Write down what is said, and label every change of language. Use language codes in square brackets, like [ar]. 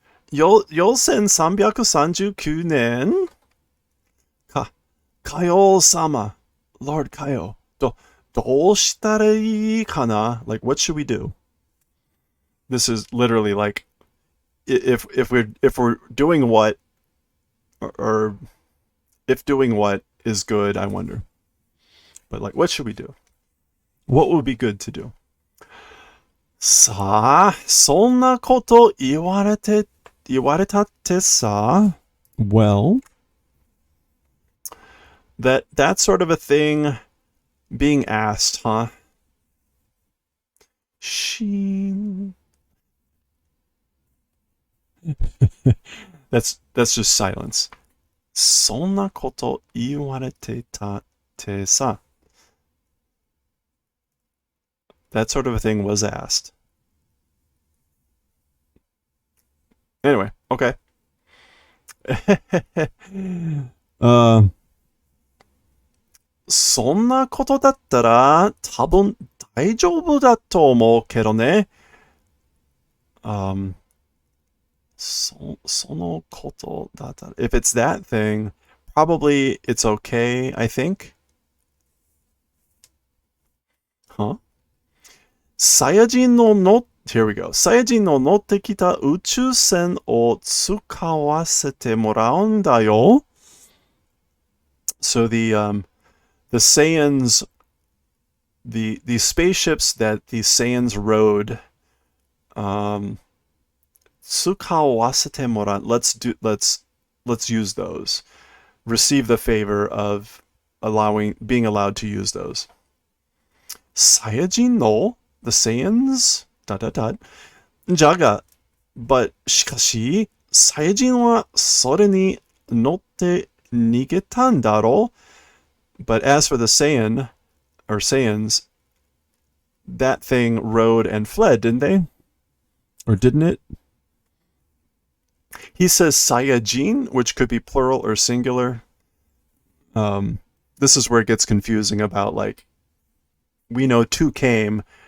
[ja] 4339か、かよう様, [en] Lord Kaio. [ja] どうしたらいいかな? [en] Like, what should we do? This is literally like, if we're doing what, or if doing what is good, I wonder. But like, what should we do? What would be good to do? [ja] さあ、そんなこと言われたってさ. [en] Well, that's sort of a thing being asked, huh? Sheen. That's just silence. [ja] そんなこと言われてたってさ. [en] That sort of a thing was asked. Anyway, okay. [ja] そんなことだったら多分大丈夫だと思うけどね。そのことだったら. [en] If it's that thing, probably it's okay, I think. Huh? [ja] サイヤ人の [en] Here we go. [ja] サイヤ人の乗ってきた宇宙船を使わせてもらうんだよ. [en] So the Saiyans, the spaceships that the Saiyans rode, [ja] 使わせてもらう. [en] Let's use those. Receive the favor of being allowed to use those. [ja] サイヤ人の [en] the Saiyans? ... [ja] じゃが、but しかし、サイヤ人はそれに乗って逃げたんだろう? [en] But as for the Saiyan, or Saiyans, that thing rode and fled, didn't they? Or didn't it? He says Saiyajin, which could be plural or singular. This is where it gets confusing about, like, we know 2 came.